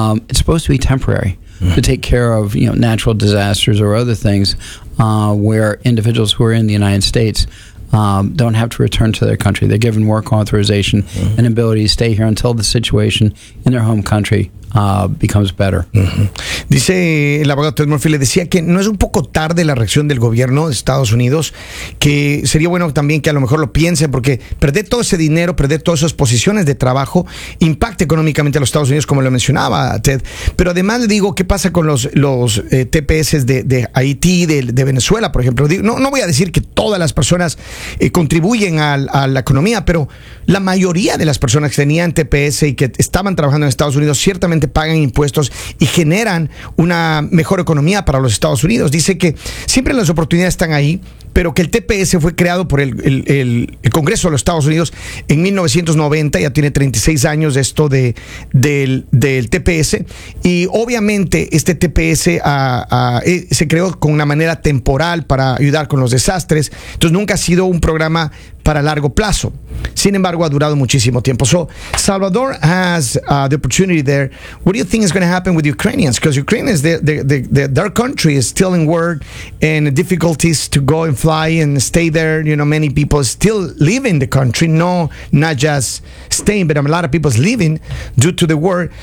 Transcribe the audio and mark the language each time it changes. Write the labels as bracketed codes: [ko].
[en] It's supposed to be temporary to take care of, you know, natural disasters or other things where individuals who are in the United States don't have to return to their country. They're given work authorization and ability to stay here until the situation in their home country becomes better. [es] Dice el abogado Ted Murphy, le decía que no es un poco tarde la reacción del gobierno de Estados Unidos, que sería bueno también que a lo mejor lo piense, porque perder todo ese dinero, perder todas esas posiciones de trabajo, impacta económicamente a los Estados Unidos, como lo mencionaba Ted. Pero además le digo, ¿qué pasa con los TPS de Haití, de Venezuela, por ejemplo? No voy a decir que todas las personas contribuyen a la economía, pero la mayoría de las personas que tenían TPS y que estaban trabajando en Estados Unidos, ciertamente pagan impuestos y generan una mejor economía para los Estados Unidos. Dice que siempre las oportunidades están ahí, pero que el TPS fue creado por el Congreso de los Estados Unidos en 1990, ya tiene 36 años esto del TPS, y obviamente este TPS se creó con una manera temporal para ayudar con los desastres, entonces nunca ha sido un programa para largo plazo. Sin embargo, ha durado muchísimo tiempo. [en] So, Salvador has the opportunity there. What do you think is going to happen with Ukrainians? Because Ukraine is their country is still in war and difficulties to go and fly and stay there. You know, many people still live in the country. No, not just staying, but a lot of people is leaving due to the war.